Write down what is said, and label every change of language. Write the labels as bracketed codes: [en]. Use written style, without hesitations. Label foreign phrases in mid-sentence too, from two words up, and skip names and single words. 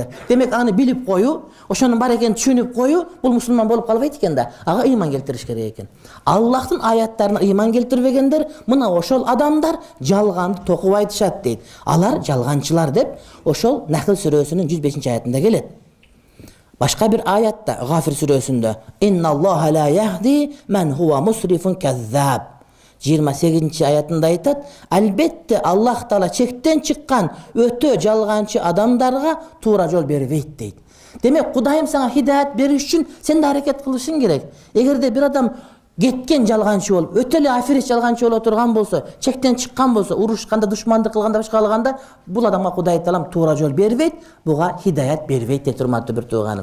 [ky] Демек аны билип коюу, ошонун бар экенин түшүнүп коюу, бул мусулман болуп калбайт экен да. Ага ыйман келтириш керек экен. Аллахтын аяттарына ыйман келтирбегендер, мына ошол адамдар жалганды токуп айтышат дейт. Алар жалганчылар деп ошол Нахл сүрөсүнүн 105-аятында келет. Башка бир аятта Гафир сүрөсүндө: [ar] "إن الله لا يهدي من هو مسرف كذاب." [ky] 28-аятында айтат: "Албетте Аллах Таала чектен чыккан өтө жалганчы адамдарга туура жол бербейт" дейт. Демек Кудайым сага хидаят бериш үчүн сен да аракет кылышың керек. Эгерде бир адам кеткен жалганчы болуп, өтө эле афирист жалганчы боло турган болсо, чектен чыккан болсо, урушканда, душмандык кылганда, башка кылганда, бул адамга Кудай Таалам туура жол бербейт, буга хидаят бербейт дейт, урматтуу бир тууганым.